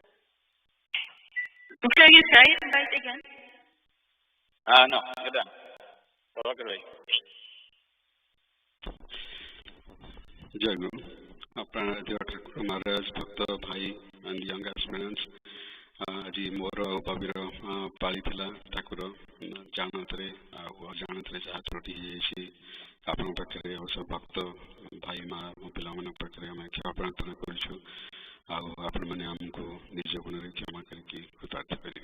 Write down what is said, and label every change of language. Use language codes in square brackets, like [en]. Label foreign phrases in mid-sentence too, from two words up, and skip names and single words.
[en] Can you try it right again? No, you're done. Walk away. Jai Guru. Dev Thakur Maharaj, Bhakta Bhai and young aspirants. [or] Aji ମୋର ବବିର ପାଳି ଥିଲା ଠାକୁର ଜାଣତରେ ଆଉ ଅଜାଣତରେ ଯାହା ତ୍ରୁଟି ହେଇଯାଇଛି ଆପଣଙ୍କ ପାଖରେ ଆଉ ସବୁ ଭକ୍ତ ଭାଇ ମା ମୋ ପିଲାମାନଙ୍କ ପାଖରେ ଆମେ କ୍ଷମା ପ୍ରାର୍ଥନା କରୁଛୁ ଆଉ ଆପଣମାନେ ଆମକୁ ନିଜ ଗୁଣରେ କ୍ଷମା କରିକି କୃତାର୍ଥ କରିବେ।